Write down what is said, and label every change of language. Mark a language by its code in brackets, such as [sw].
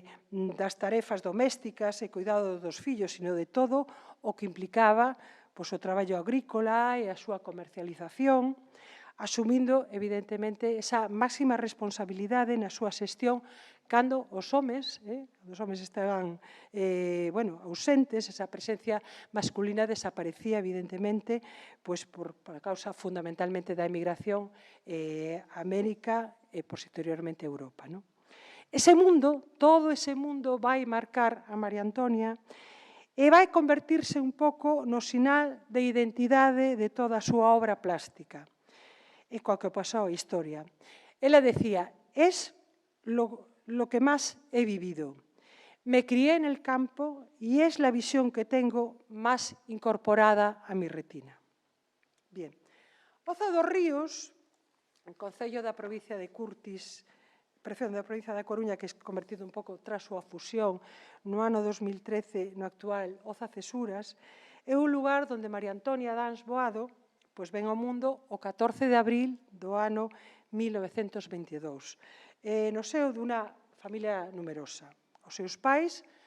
[gl] das tarefas domésticas e cuidado dos fillos, sino de todo o que implicaba o traballo agrícola e a súa comercialización, asumindo evidentemente esa máxima responsabilidade na súa xestión cando os homes estaban ausentes, esa presencia masculina desaparecía evidentemente por a causa fundamentalmente da emigración a América e posteriormente a Europa. Ese mundo, todo ese mundo vai marcar a María Antonia e vai convertirse un pouco no sinal de identidade de toda a súa obra plástica e coa que pasou a historia. Ela decía, [es] es lo que más he vivido. Me crié en el campo y es la visión que tengo más incorporada a mi retina. [gl] Bien, Oza dos Ríos, en concello da provincia de Curtis, da provincia da Coruña, que é convertido un pouco tras súa fusión no ano 2013 no actual Oza Cesuras, é un lugar onde María Antonia Dans Boado ven ao mundo o 14 de abril do ano 1922, no seo dunha familia numerosa. Os seus pais,